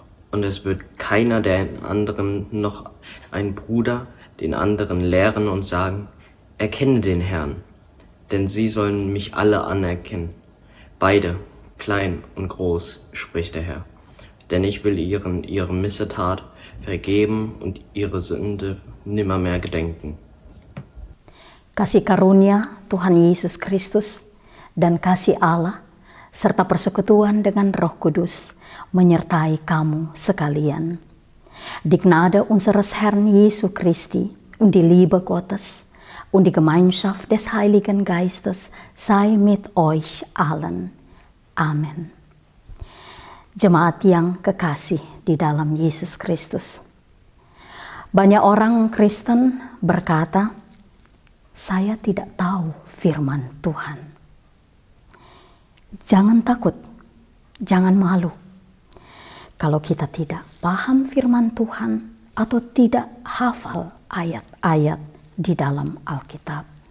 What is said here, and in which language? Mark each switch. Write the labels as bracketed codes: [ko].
[de] Und es wird keiner der anderen noch ein Bruder den anderen lehren und sagen, erkenne den Herrn, denn sie sollen mich alle anerkennen, beide, klein und groß, spricht der Herr. Denn ich will ihre Missetat vergeben und ihre Sünde nimmermehr gedenken. [id] Kasih karunia Tuhan Yesus Kristus dan kasih Allah serta persekutuan dengan Roh Kudus menyertai kamu sekalian. [de] Die Gnade unseres Herrn Jesu Christi und die Liebe Gottes und die Gemeinschaft des Heiligen Geistes sei mit euch allen. Amen. [id] Jemaat yang kekasih di dalam Yesus Kristus. Banyak orang Kristen berkata, saya tidak tahu firman Tuhan. Jangan takut, jangan malu. Kalau kita tidak paham firman Tuhan atau tidak hafal ayat-ayat di dalam Alkitab.